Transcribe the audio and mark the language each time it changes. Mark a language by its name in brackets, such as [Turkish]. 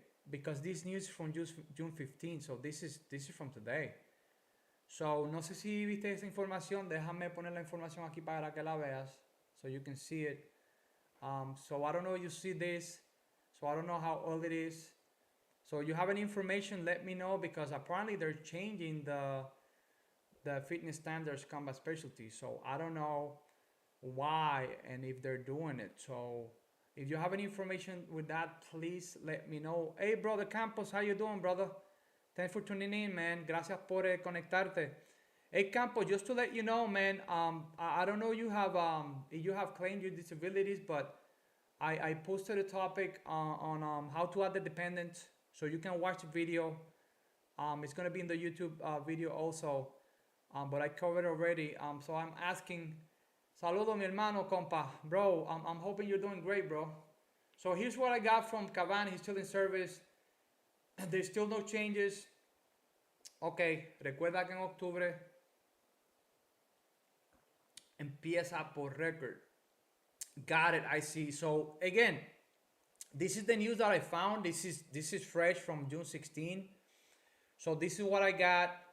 [English] because this news is from June 15, so this is from today. [Spanish] So, no sé si viste esa información, déjame poner la información aquí para que la veas, [English] so you can see it. So I don't know if you see this, so I don't know how old it is. So you have any information, let me know, because apparently they're changing the fitness standards combat specialty. So I don't know why and if they're doing it. So if you have any information with that, please let me know. Hey, brother Campos, how you doing, brother? Thanks for tuning in, man. [Spanish] Gracias por conectarte. [English] Hey, Campos, just to let you know, man, I don't know if you have claimed your disabilities, but I posted a topic on how to add the dependents, so you can watch the video. It's gonna be in the YouTube video also, but I covered already. So I'm asking, [Spanish] saludo mi hermano, compa, bro. [English] I'm hoping you're doing great, bro. So here's what I got from Cavan. He's still in service. There's still no changes. [Spanish] Okay, recuerda que en octubre empieza por record. [English] Got it, I see. So again, this is the news that I found. This is fresh from June 16. So this is what I got.